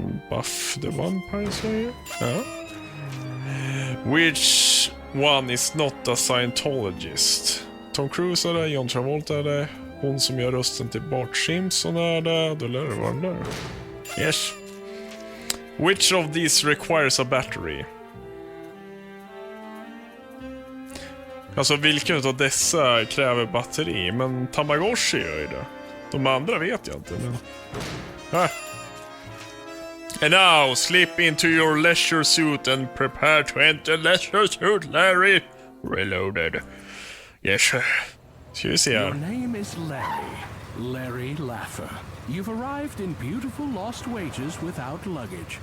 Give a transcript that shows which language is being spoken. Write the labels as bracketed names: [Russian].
[English] Buff the Vampire Slayer? Ja. Which one is not a Scientologist? [Swedish] Tom Cruise är det, John Travolta är det, hon som gör rösten till Bart Simpson är det, då lär det vara den där. [English] Yes. Which of these requires a battery? [Swedish] Alltså vilken av dessa kräver batteri? Men Tamagotchi gör ju det. De andra vet jag inte, men... [English] And now, slip into your leisure suit and prepare to enter Leisure Suit Larry Reloaded. Yes, sir. [Swedish] Ska vi se här. [English] Your name is Larry Laffer. You've arrived in beautiful Lost Wages without luggage.